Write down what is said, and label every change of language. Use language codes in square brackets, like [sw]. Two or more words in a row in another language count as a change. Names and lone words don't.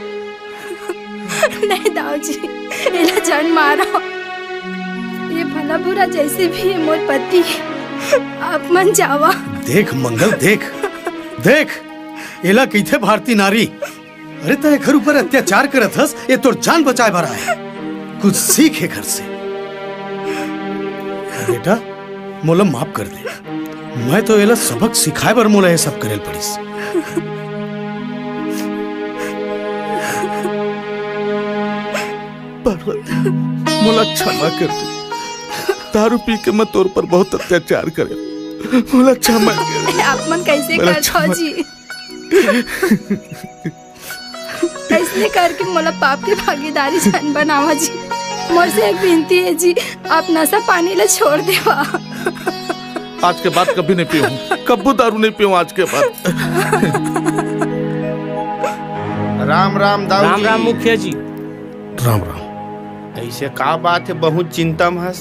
[hne] नहीं दाऊजी, इला जान मारो। ये भला बुरा जैसे भी है मोर पति, आप मन जावा। देख मंगल, देख देख एला कईथे भारतीय नारी। अरे तेरे घर ऊपर अत्याचार करत हस, ये तोर जान बचाए भरा है। कुछ सीखे घर से। बेटा मोला माफ कर दे। मैं तो एला सबक सिखाए बर मोला ये सब करेल पड़ीस। पार्वती मोला क्षमा कर दे। दारू पी के मैं तोर पर बहुत अत्याचार करे। मोला क्षमा कर दे। आप मन कैसे करथो जी? ऐसे करके मोला पाप के भागीदारी जान बनावा जी। मोर से एक विनती है जी, आप नशा पानी ला छोड़ देवा। आज के बाद कभी नहीं पीऊं, कब्बू दारू नहीं पीऊं आज के बाद। राम राम दाऊ राम राम मुखिया जी। राम राम। ऐसे का बात है, बहुत चिंता में हस?